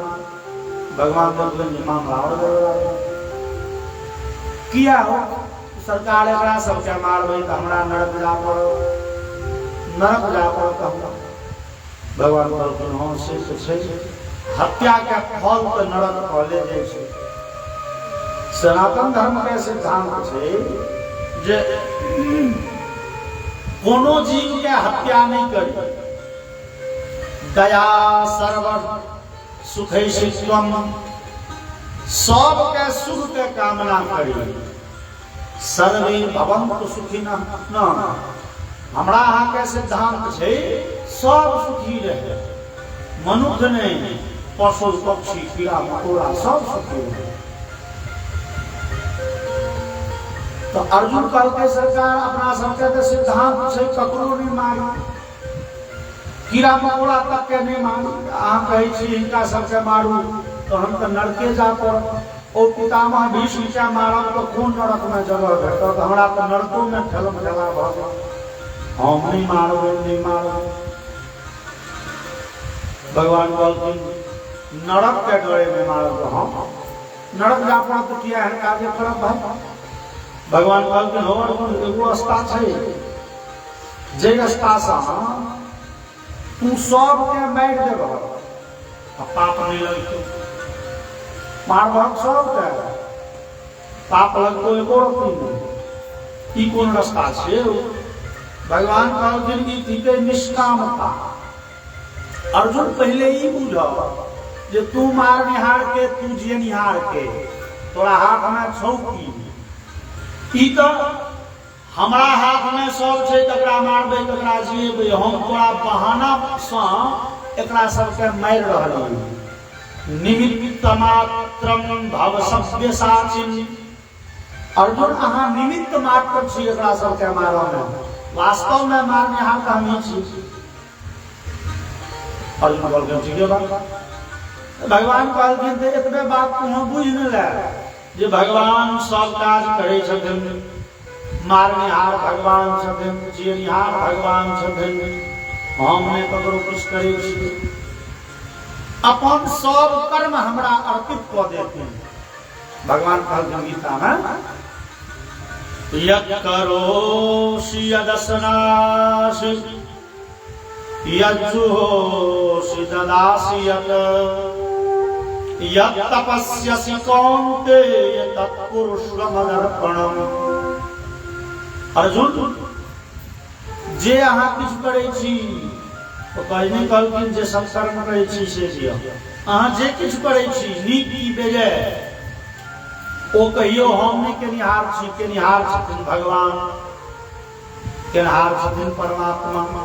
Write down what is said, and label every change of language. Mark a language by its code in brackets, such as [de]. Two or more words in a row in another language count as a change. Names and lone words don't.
[mai] भगवान बोलते मामला किया हो सरकार एकरा सब क्या मारबे तो हमरा नरक जा पड़ो, नरक जा पड़ो तो भगवान बोलते हां से हत्या के फल तो नरक फले जे छै। सनातन धर्म के सिद्धांत छै जे कोनो जीव के हत्या नहीं करी, [sa] दया सर्व सुखैषित्वम [mai] सब के सुख के कामना करी, [sa] सर्वे भवन्तु सुखिनः न। [mai] हमरा अहाँ के सिद्धांत छै सब सुखी रहे, मनुष्य नहीं पशु पक्षी कीड़ा मकोड़ा सब सुखी रहे। तो अर्जुन कल के सरकार अपना सबके तो सिद्धांत से ककरो नहीं मारी, कीड़ा मकोड़ा तक के नहीं मारी। अहाँ कहे छी इनका सबके मारू तो हम तो नरके जा पड़ब। ओ पितामह भीष्म के मारब तो कोन नरक में जगह भेटत, तो हमरा तो नरकों में ठेलम ठेला भ जाए। हम नहीं मारबे नहीं मारबे। भगवान कहलखिन नरक के डरे में मारब तो हम नरक जा पड़ब तो किया है काजे करब भाई। भगवान कहलखिन हो अर्जुन एगो रास्ता छै जे रास्ता से तू सब के मार देबह आ पाप नहीं लगतौ। मारबह सब के पाप लगतौ एको रत्ती नहीं। ई कोन रास्ता छै? भगवान कहलखिन ई थिके निष्कामता। अर्जुन पहले ई बुझ जे तू मारनिहार के तू जियनिहार के तोरा हाथ में छौ की। ई तो हमरा हाथ में सब छै, तकरा मारबे तकरा जियेबे। हम तोरा बहाना से एकरा सबके मार रहल [sa] निमित्त मात्रम भव सव्यसाचिन। [mai] अर्जुन अहाँ निमित्त मात्र छी एकरा सबके मारय में, वास्तव में मारनिहार हम ही छी। अर्जुन कहलखिन ठीक है बात। भगवान कहलखिन तो एतबे बात तू बुझ न ले जे भगवान सब काज करे छथिन, मारनिहार भगवान छथिन, जियनिहार भगवान छथिन। हम ने ककरो कुछ करे छी, अपन सब कर्म हमरा अर्पित क देते। भगवान कहलखिन गीता में [sa] यत् करोषि यदस्नासि यज्जुहोषि ददासि यत् तपस्यसि कौन्तेय तत्कुरुष्व मदर्पणम्। [mai] अर्जुन जे अहाँ किछु करै छी तो कहने कहलखिन जे संकर्म करै छी से दिअ। अहाँ जे किछु करै छी नीक की बेजाय ओ कहियो हम नहीं केनिहार छी, केनिहार छथिन भगवान, केनिहार छथिन परमात्मा।